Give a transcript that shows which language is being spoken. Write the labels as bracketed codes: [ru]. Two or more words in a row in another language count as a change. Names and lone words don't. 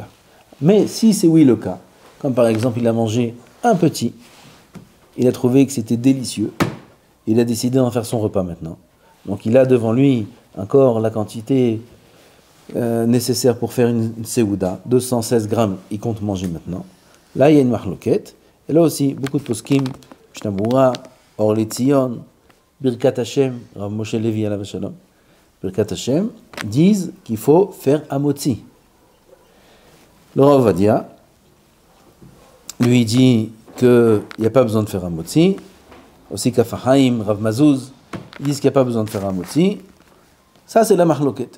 [fr] Mais si c'est oui le cas, comme par exemple il a mangé un petit, il a trouvé que c'était délicieux, il a décidé d'en faire son repas maintenant. Donc il a devant lui encore la quantité nécessaire pour faire une seouda, 216 grammes, il compte manger maintenant. Là il y a une marloquette, et là aussi beaucoup de poskim, Mishnah Berurah, Or Letzion, Birkat Hashem, Rav Moshe Levi [he] עליו השלום, [fr] Birkat Hashem, disent qu'il faut faire Amotzi. Le Rav Ovadia, lui dit qu'il n'y a pas besoin de faire Amotzi. Aussi Kafahaim, Rav Mazouz, disent qu'il n'y a pas besoin de faire Amotzi. Ça, c'est la marloquette.